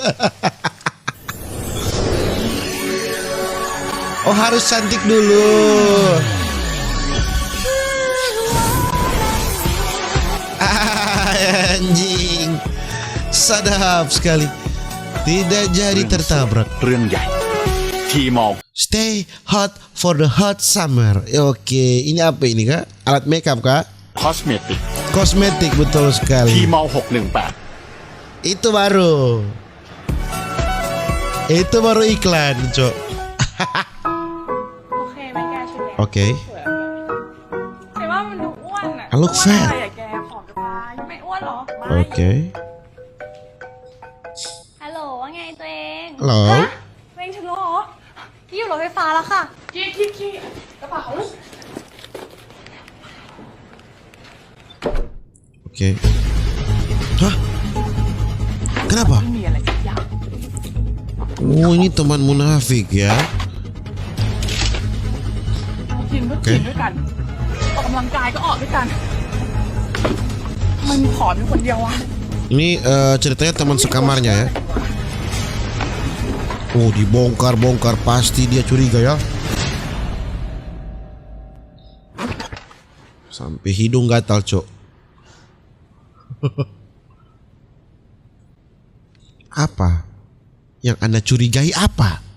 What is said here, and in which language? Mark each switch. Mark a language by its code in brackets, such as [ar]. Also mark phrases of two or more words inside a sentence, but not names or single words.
[id] Oh, harus cantik dulu. Anjing, sadap sekali. Tidak jadi tertabrak. [en] Stay hot for the hot summer. [id] Oke, ini apa ini kak? Alat makeup kak? Kosmetik. Kosmetik, betul sekali. Itu baru. Itu baru iklan, cok. Oke. [en] I look fat. [id] Oke. Halo, [th] ว่าไงตัวเอง [id] Halo. [th] ตัวเองถึงแล้วเหรอพี่อยู่รถไฟฟ้าแล้วค่ะขี้กระเป๋า [id] Oke. Hah? Kenapa? Oh, ini teman munafik ya. [th] กินก็กินด้วยกันออกกำลังกายก็ออกด้วยกันมันผอมอยู่คนเดียวอะ [id] Ini ceritanya teman sekamarnya ya. Oh, dibongkar-bongkar, pasti dia curiga ya. Sampai hidung gatal, cok. Apa yang Anda curigai apa?